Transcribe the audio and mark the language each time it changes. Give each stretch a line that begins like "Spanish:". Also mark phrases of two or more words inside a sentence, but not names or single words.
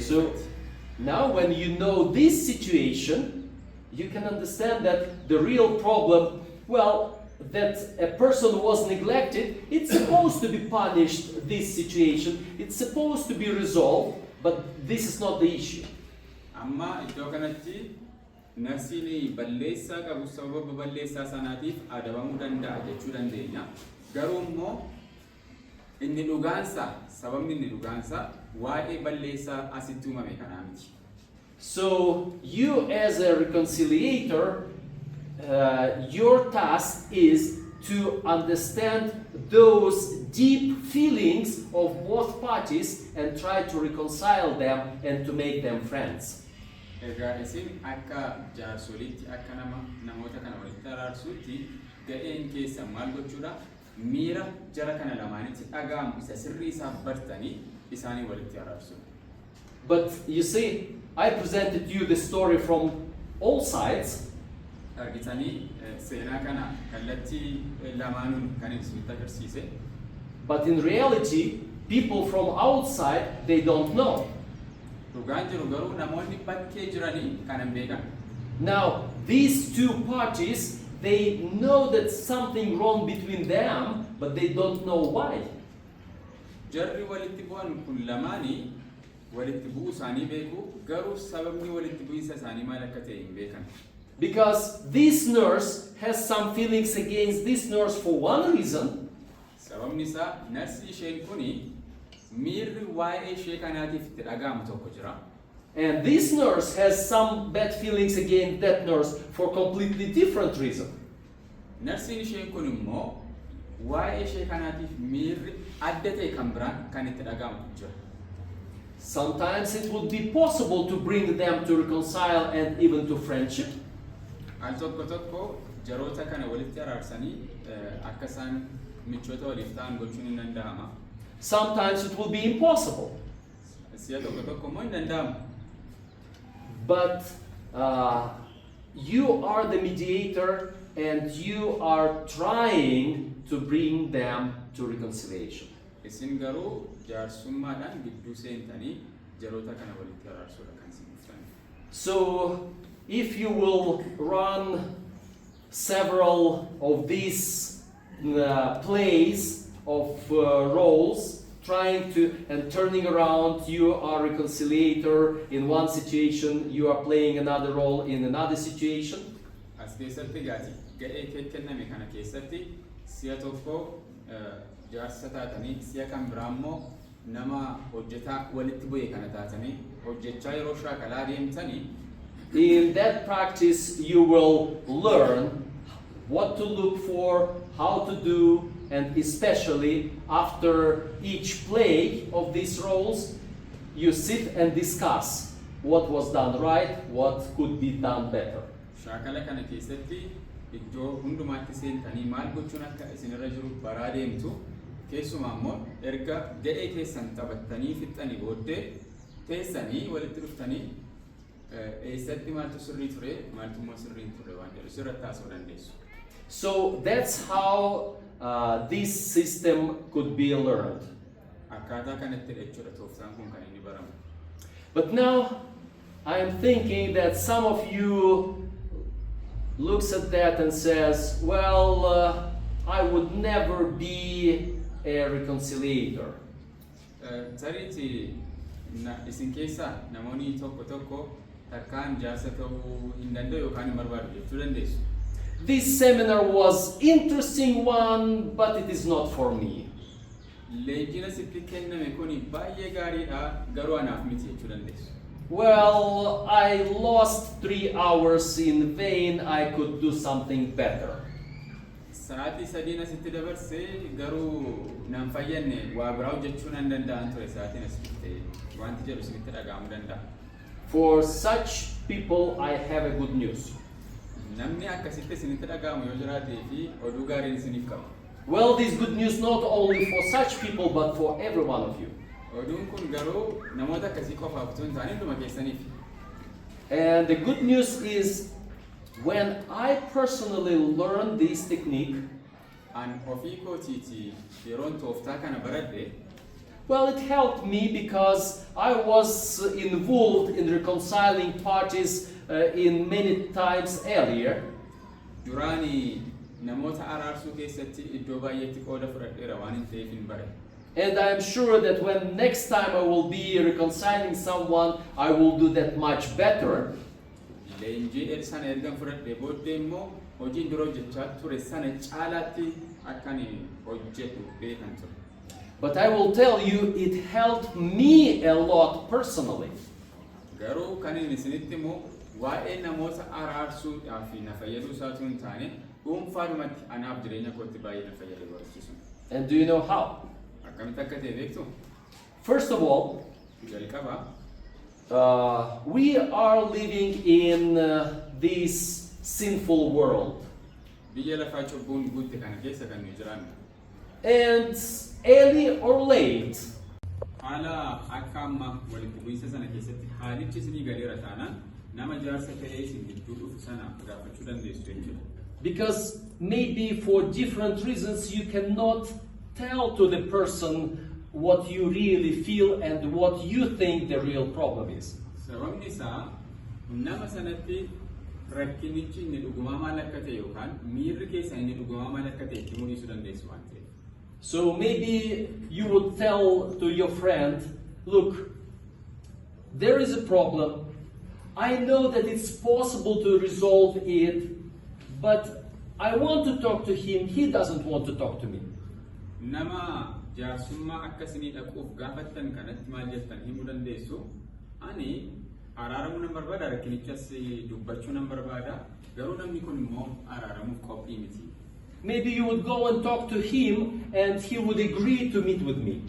English: So now when you know this situation, you can understand that the real problem, that a person was neglected, it's supposed to be punished, this situation, it's supposed to be resolved, but this is not the issue.
Oromo: Amma iddoo kanatti narsiin balleessaa qabu sababa balleessaa sanaatiif adabamuu danda'a jechuu dandeenya. Garuu immoo inni dhugaansa sababni inni dhugaansa waa'ee balleessaa asitti uumame kanaa miti.
English: So you as a reconciliator, your task is to understand those deep feelings of both parties and try to reconcile them and to make them friends.
Oromo: Egaa isin akka jaarsoliitti akka namoota kana walitti araarsuutti ga'een keessa maal gochuudha miira jara kana lamaanitti dhaga'amu isa sirrii isaa bartanii isaanii walitti araarsu.
English: But you see, I presented you the story from all sides.
Oromo: Argitanii seenaa kana kallattii lamaanuun kan ibsutti agarsiise.
English: But in reality, people from outside, they don't know.
Oromo: Dhugaan jiru garuu namoonni bakkee jiranii kan hin beekan.
English: Now, these two parties, they know that something wrong between them, but they don't know why.
Oromo: Jarri walitti bu'an kun lamaanii walitti bu'uu isaanii beeku garuu sababni walitti bu'iinsa isaanii maal akka ta'e hin beekan.
English: Because this nurse has some feelings against this nurse for one reason.
Oromo: Sababni isaa narsi isheen kuni miirri waa'ee ishee kanaatiif itti dhaga'amu tokko jira.
English: And this nurse has some bad feelings against that nurse for completely different reason.
Oromo: Narsiin isheen kun immoo waa'ee ishee kanaatiif miirri adda ta'e kan biraan kan itti dhaga'amu jira.
English: Sometimes it would be possible to bring them to reconcile and even to friendship.
Oromo: Al tokko tokko jaroota kana walitti araarsanii akka isaan michoota waliif ta'an gochuun hin danda'ama.
English: Sometimes it will be impossible.
Oromo: Siya tokko tokko immoo hin danda'amu.
English: But you are the mediator and you are trying to bring them to reconciliation.
Oromo: Isin garuu jaarsummaadhaan gidduu seentanii jaroota kana walitti araarsuudha kan isin dhuftan.
English: So if you will run several of these plays of roles, trying to and turning around, you are a reconciliator in one situation, you are playing another role in another situation.
Oromo: As keessatti gaati ga'ee kenname kana keessatti si'a tokko jaarsa taatanii si'a kan biraa immoo nama hojjetaa walitti bu'e kana taatanii hojjechaa yeroo shaakalaa deemtanii.
English: In that practice, you will learn what to look for, how to do, and especially after each play of these roles, you sit and discuss what was done right, what could be done better.
Oromo: Shaakala kana keessatti iddoo hundumaatti seentanii maal gochuun akka isinirra jiru baraa deemtu. Keessumaa immoo erga ga'ee keessan taphattanii fixxanii booddee teessanii walitti dhuftanii eessatti maaltu sirrii ture maaltu immoo sirrii hin turre waan jedhu sirratti haasa'uu dandeessu.
English: So that's how this system could be learned.
Oromo: Akkaataa kanatti jechuudha tooftaan kun kan inni baramu.
English: But now I am thinking that some of you looks at that and says, well, I would never be a reconciliator.
Oromo: Tariiti isin keessa namoonni tokko takkaan jaarsa ta'uu hin danda'u yookaan hin barbaadu jechuu dandeessu.
English: This seminar was interesting one, but it is not for me.
Oromo: Leenjina sitti kenname kuni baay'ee gaariidha garuu anaaf miti jechuu dandeessu.
English: Well, I lost 3 hours in vain. I could do something better.
Oromo: Sa'aatii sadiin asitti dabarsee garuu nan fayyadne waa biraa hojjechuu nan danda'an ture sa'aatiin asitti wanti jedhu isinitti dhaga'amuu danda'a.
English: For such people, I have a good news.
Oromo: Namni akkasitti isinitti dhaga'amu yoo jiraatee fi oduu gaariin isiniif qaba.
English: Well, this good news not only for such people, but for every one of you.
Oromo: Oduun kun garuu namoota akkasii qofaaf osoo hin taane hunduma keessaniif.
English: And the good news is, when I personally learned this technique,
Oromo: An ofii kootiiti yeroon tooftaa kana baradhe.
English: well, it helped me because I was involved in reconciling parties in many times earlier.
Oromo: Duraanii namoota araarsuu keessatti iddoo baay'eetti qooda fudhadheera waan hin ta'eef hin bare.
English: And I am sure that when next time I will be reconciling someone, I will do that much better.
Oromo: Leenjii sana ergan fudhadhee booddee immoo hojiin dura hojjechaa ture sana caalaatti akkan hojjedhu beekan ture.
English: But I will tell you, it helped me a lot personally.
Oromo: Garuu kan inni isinitti immoo waa'ee namoota araarsuudhaaf na fayyaduu isaatu hin taane dhuunfaadhumatti anaaf jireenya kootti baay'ee na fayyade barsiisu.
English: And do you know how?
Oromo: Akkamitti akka ta'e beektu?
English: First of all,
Oromo: Jalqaba
English: we are living in this sinful world.
Oromo: biyya lafaa cubbuun guutte kana keessa kan nu jiraannu.
English: And early or late,
Oromo: Haala akka amma walitti bu'iinsa sana keessatti haalichi isinii galeera taanaan nama jaarsa ta'ee isin gidduu dhufu sana gaafachuu dandeessu jechuudha.
English: because maybe for different reasons you cannot tell to the person what you really feel and what you think the real problem is.
Oromo: Sababni isaa nama sanatti rakkinichi inni dhugumaa maal akka ta'e yookaan miirri keessa inni dhugumaa maal akka ta'e itti mul'isuu dandeessu waan ta'eef.
English: So maybe you would tell to your friend, look, there is a problem. I know that it's possible to resolve it, but I want to talk to him. He doesn't want to talk to me.
Oromo: Nama jaarsummaa akkasinii dhaquuf gaafattan kanatti maal jettan himuu dandeessu. Ani araaramuu nan barbaada rakkinichas dubbachuu nan barbaada garuu namni kun immoo araaramuuf qophii miti.
English: Maybe you would go and talk to him and he would agree to meet with me.